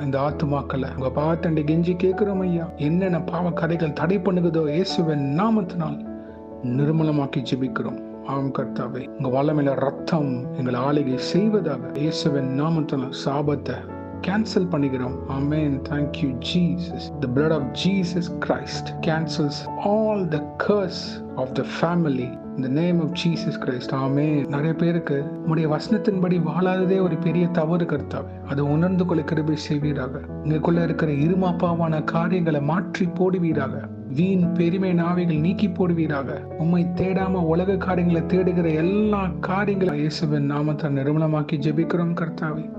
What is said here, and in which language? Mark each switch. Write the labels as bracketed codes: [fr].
[ta] இந்த ஆத்துமாக்களை உங்க பாத்தண்டை கெஞ்சி கேட்கிறோம் ஐயா. என்னென்ன பாவ கதைகள் தடை பண்ணுகிறதோ இயேசுவின் நாமத்தினால் நிர்மலமாக்கி ஜெபிக்கிறோம். ஆம் கர்த்தாவே, உங்க வல்லமையில ரத்தம் எங்களை ஆளுகை செய்வதாக. இயேசுவின் நாமத்தினால் சாபத்தை கேன்சல் பண்ணிக்கிறோம். [en] Amen. Thank you Jesus. The blood of Jesus Christ cancels all the curse of the family in the name of Jesus Christ. [ta] ஆமென். நிறைய பேருக்கு உம்முடைய வசனத்தின்படி வாழாததே ஒரு பெரிய தவறு கர்த்தாவே. அதை உணர்ந்து கொள்ள கிருபை செய்வீராக. உங்களுக்குள்ள இருக்கிற இருமாப்பாவான காரியங்களை மாற்றி போடுவீராக. வீண் பெருமை நாவைகள் நீக்கி போடுவீராக. உம்மை தேடாம உலக காரியங்களை தேடுகிற எல்லா காரியங்களும் இயேசுவின் நாமத்தை நிர்மலமாக்கி ஜெபிக்கிறோம் கர்த்தாவே.